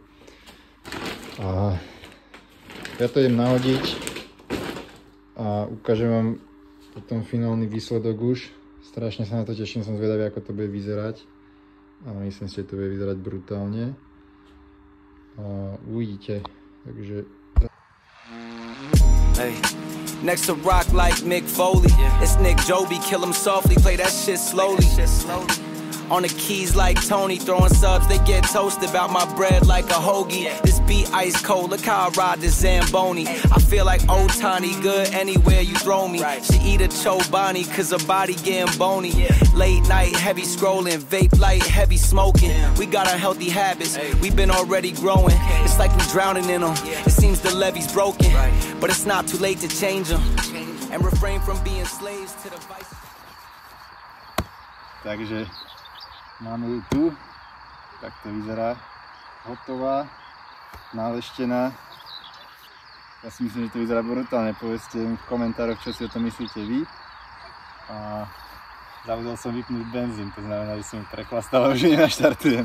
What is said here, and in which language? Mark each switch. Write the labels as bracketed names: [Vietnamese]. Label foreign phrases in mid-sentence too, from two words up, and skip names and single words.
[Slovak] A ja to idem nahodiť a ukážem vám potom finálny výsledok už. Strašne sa na to teším, som zvedavý, ako to bude vyzerať. A myslím si, že to bude vyzerať brutálne. A uvidíte, takže... [English] Hey. Next to rock like Mick Foley, it's Nick Joby, kill him softly, play that shit slowly. On the keys like Tony, throwing subs, they get toasted. About my bread like a hoagie. This beat ice cold, look how I ride this Zamboni. I feel like old Tiny, good anywhere you throw me. She eat a Chobani, cause her body getting bony. Late night, heavy scrolling, vape light, heavy smoking. We got our healthy habits, we been already growing. It's like we drowning in them, it seems the levee's broken. But it's not too late to change them. And refrain from being slaves to the vice. [Slovak] Takže máme ju tu, tak to vyzerá, hotová, naleštená. Ja si myslím, že to vyzerá brutálne, povedzte mi v komentároch, čo si o tom myslíte vy. A zabudol som vypnúť benzín, to znamená, že som ju preklastal a už nenaštartujem.